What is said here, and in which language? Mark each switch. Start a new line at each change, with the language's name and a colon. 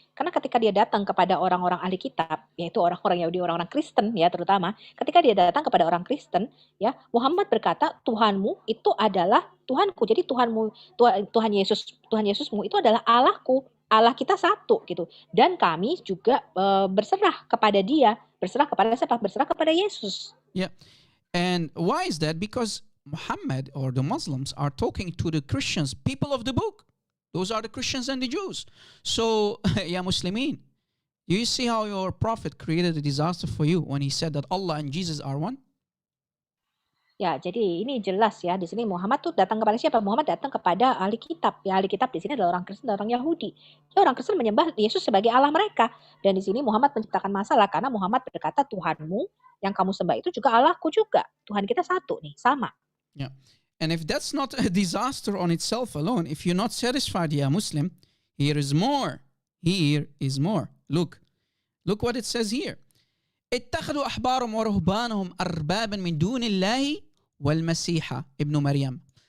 Indonesian: Karena ketika dia datang kepada orang-orang ahli kitab, yaitu orang-orang Yahudi, orang-orang Kristen, ya terutama, ketika dia datang kepada orang Kristen, ya Muhammad berkata, Tuhanmu itu adalah Tuhanku. Jadi Tuhan Yesusmu itu adalah Allahku, Allah kita satu gitu. Dan kami juga berserah kepada Dia, berserah kepada siapa? Berserah kepada Yesus.
English: Yeah. And why is that? Because Muhammad or the Muslims are talking to the Christians, people of the book. Those are the Christians and the Jews. So, ya Muslimin, you see how your prophet created a disaster for you when he said that Allah and Jesus are one?
Indonesian: Ya, jadi ini jelas ya, di sini Muhammad tuh datang kepada siapa? Muhammad datang kepada ahli kitab. Ya, ahli kitab di sini adalah orang Kristen dan orang Yahudi. Ya, orang Kristen menyembah Yesus sebagai Allah mereka. Dan di sini Muhammad menciptakan masalah karena Muhammad berkata, Tuhanmu yang kamu sembah itu juga Allahku juga. Tuhan kita satu nih, sama.
English: Yeah. And if that's not a disaster on itself alone, if you're not satisfied, ya Muslim, here is more. Here is more. Look what it says here.
Arabic: اتخذوا أحبارهم ورهبانهم أربابا من دون الله والمسيح ابن مريم.